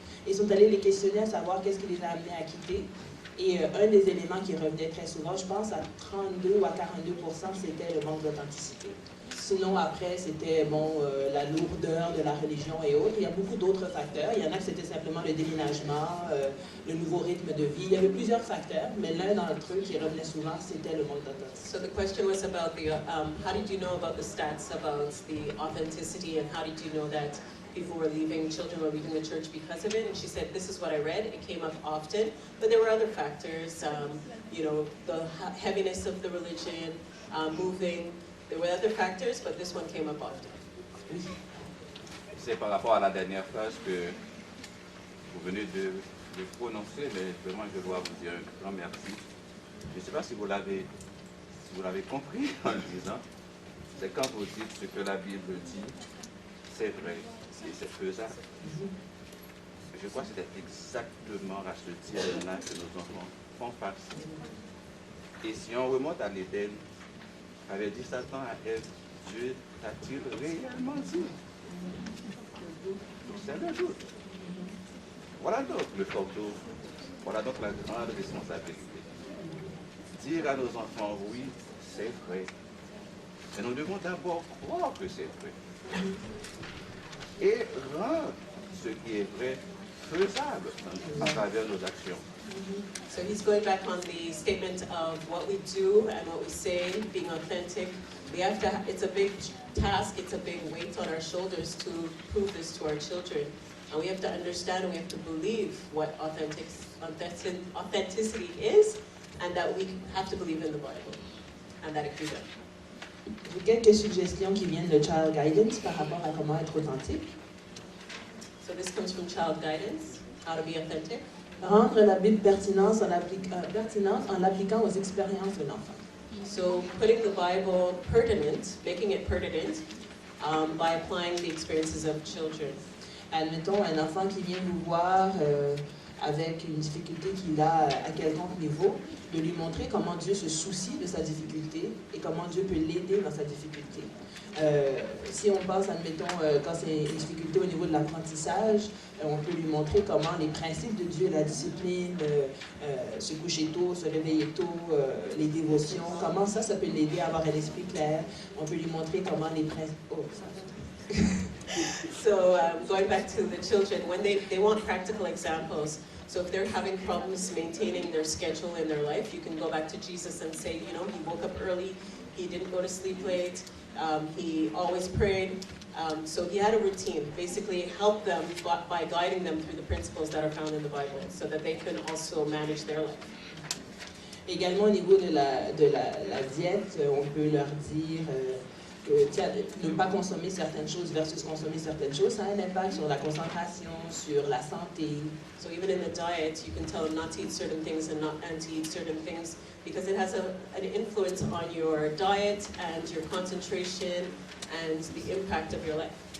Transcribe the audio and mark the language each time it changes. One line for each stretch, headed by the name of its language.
French: Ils sont allés les questionner à savoir qu'est-ce qui les a amenés à quitter. Et un des éléments qui revenait très souvent, je pense à 32 ou à 42%, c'était le manque d'authenticité. Sinon, après, c'était la lourdeur de la religion et autres. Il y a beaucoup d'autres facteurs. Il y en a que c'était simplement le déménagement, le nouveau rythme de vie. Il y avait plusieurs facteurs, mais l'un d'entre eux qui revenait souvent, c'était le manque d'authenticité.
English: So the question was about the, how did you know about the stats about the authenticity and how did you know that people were leaving, children were leaving the church because of it. And she said, this is what I read. It came up often, but there were other factors, you know, the heaviness of the religion, moving. There were other factors, but this one came up often.
French: C'est par rapport à la dernière phrase que vous venez de prononcer, mais vraiment je dois vous dire un grand merci. Je ne sais pas si vous l'avez compris en le disant. C'est quand vous dites ce que la Bible dit, c'est vrai et c'est faisable. Je crois que c'est exactement à ce dialogue-là que nos enfants font partie. Et si on remonte à l'Éden, avait dit Satan à Ève, Dieu t'a-t-il réellement dit? C'est le doute. Voilà donc le fardeau, voilà donc la grande responsabilité. Dire à nos enfants, oui, c'est vrai. Mais nous devons d'abord croire que c'est vrai. Et rendre ce qui est vrai faisable à travers nos actions.
English: So he's going back on the statement of what we do and what we say, being authentic. We have to, it's a big task, it's a big weight on our shoulders to prove this to our children. And we have to understand and we have to believe what authenticity is, and that we have to believe in the Bible, and that it can be done.
French: Quelques suggestions qui viennent de Child Guidance par rapport à comment être authentique.
English: So this comes from Child Guidance, how to be authentic.
French: Rendre la Bible pertinente en l'appliquant aux expériences de l'enfant.
English: So putting the Bible pertinent, making it pertinent, by applying the experiences of children.
French: Admettons un enfant qui vient nous voir avec une difficulté qu'il a à quelconque niveau, de lui montrer comment Dieu se soucie de sa difficulté et comment Dieu peut l'aider dans sa difficulté. Si on pense, admettons, quand c'est une difficulté au niveau de l'apprentissage, on peut lui montrer comment les principes de Dieu, la discipline, se coucher tôt, se réveiller tôt, les dévotions, comment ça peut l'aider à avoir un esprit clair. On peut lui montrer comment les principes... Oh, ça.
English: So going back to the children, when they want practical examples, so if they're having problems maintaining their schedule in their life, you can go back to Jesus and say, you know, he woke up early, he didn't go to sleep late, he always prayed, so he had a routine. Basically help them by guiding them through the principles that are found in the Bible, so that they can also manage their life.
French: Également au niveau de la diète, on peut leur dire ne pas consommer certaines choses versus consommer certaines choses, ça a un impact sur la concentration, sur la santé.
English: So even in the diet, you can tell them not to eat certain things and to eat certain things, because it has an influence on your diet and your concentration and the impact of your life.